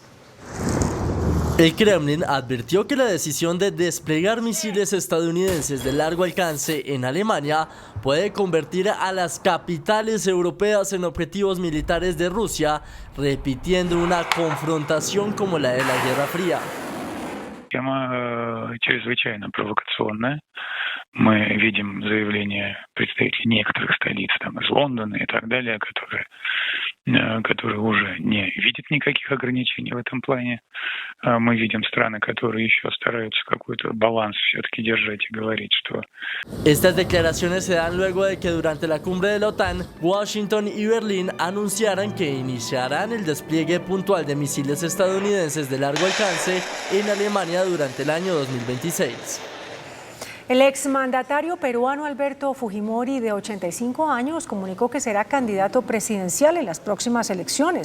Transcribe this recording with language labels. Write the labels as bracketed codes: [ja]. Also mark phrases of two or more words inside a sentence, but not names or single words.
[es] El Kremlin advirtió que la decisión de desplegar misiles estadounidenses de largo alcance en Alemania puede convertir a las capitales europeas en objetivos militares de Rusia, repitiendo una confrontación como la de la Guerra Fría. [ru] Тема чрезвычайно провокационная. Мы видим заявления представителей некоторых столиц, там из Лондона и так далее, которые уже не видят никаких ограничений в этом плане. Мы видим страны, которые еще стараются какой-то баланс все-таки держать и говорить, что... [es] Estas declaraciones se dan luego de que durante la cumbre de la OTAN, Washington y Berlín anunciaran que iniciarán el despliegue puntual de misiles estadounidenses de largo alcance en Alemania durante el año 2026. El exmandatario peruano Alberto Fujimori, de 85 años, comunicó que será candidato presidencial en las próximas elecciones.